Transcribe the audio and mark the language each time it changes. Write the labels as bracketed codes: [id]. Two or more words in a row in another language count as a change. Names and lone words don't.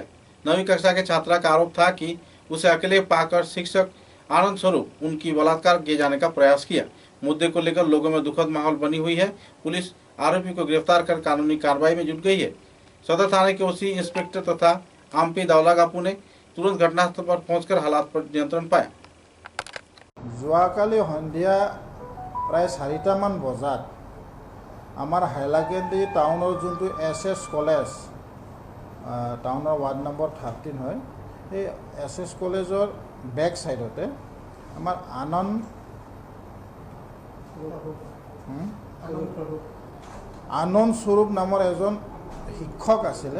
[hi] 9वीं कक्षा के छात्रा का आरोप था कि उसे अकेले पाकर शिक्षक आनंद स्वरूप उनकी बलात्कार किए जाने का प्रयास किया। मुद्दे को लेकर लोगों में दुखद माहौल बनी हुई है। पुलिस आरोपी को गिरफ्तार कर कानूनी कार्रवाई में जुट गई है। सदर थाने के ओसी इंस्पेक्टर तथा आमपी दावलागापू ने तुरंत घटनास्थल पर पहुंचकर हालात पर नियंत्रण पाया। [as] যোৱাকালি সন্ধিয়া প্ৰায় 4টামান বজাত আমাৰ হাইলাকান্দি টাউনৰ যোনটো SS কলেজ, টাউনৰ [en] ward number [as] 13 হয়, এই SS কলেজৰ [en] back sideতে [as] আমাৰ আনন্দ স্বৰূপ নামৰ এজন শিক্ষক আছিলে।